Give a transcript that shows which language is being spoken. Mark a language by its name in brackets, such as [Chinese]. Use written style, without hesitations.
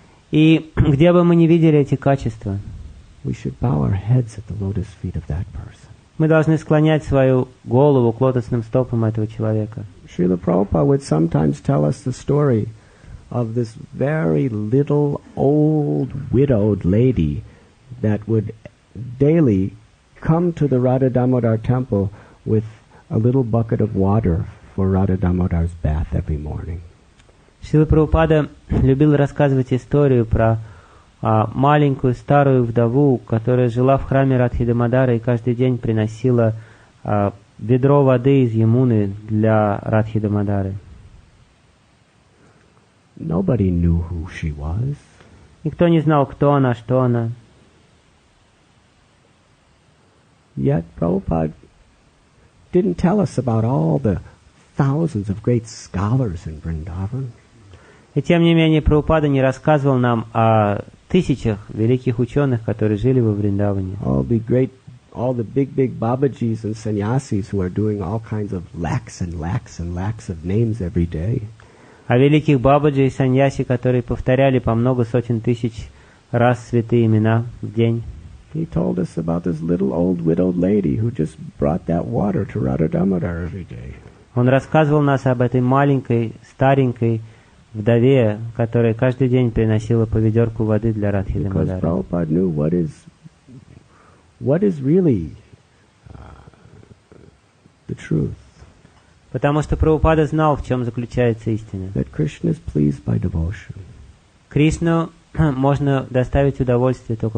[Russian] И где бы мы ни видели эти качества, [English] we should bow our heads at the lotus feet of that person. [Russian] мы должны склонять свою голову к лотосным стопам этого человека. [English] Srila Prabhupada would sometimes tell us the story of this very little old widowed lady that would daily come to the Radha Damodar temple with a little bucket of water for Radha Damodar's bath every morning. [Russian] Шрила Прабхупада любил рассказывать историю про маленькую старую вдову, которая жила в храме Радхи Дамодара и каждый день приносила ведро воды из Ямуны для Радхи Дамодары. [English] Nobody knew who she was. [Russian] Никто не знал, кто она, что она. [English] Yet Prabhupada didn't tell us about all the thousands of great scholars in Vrindavan. [Russian] И тем не менее Прабхупада не рассказывал нам о тысячах великих ученых, которые жили во Вриндаване. [English] All the big Babajis and sannyasis who are doing all kinds of lakhs and lakhs and lakhs of names every day. [Russian] О великих бабаджи и саньяси, которые повторяли по много сотен тысяч раз святые имена в день. [English] He told us about this little old widowed lady who just brought that water to Radha Damodar every day. [Russian] Он рассказывал нас об этой маленькой, старенькой вдове, которая каждый день приносила по ведерку воды для Радхи [English] Because [Russian] Дамодара. [English] Prabhupada knew what is really the truth. [Russian] Потому что Прабхупада знал, в чем заключается истина. [English] That Krishna is pleased by devotion. [Russian] Кришну можно доставить удовольствие только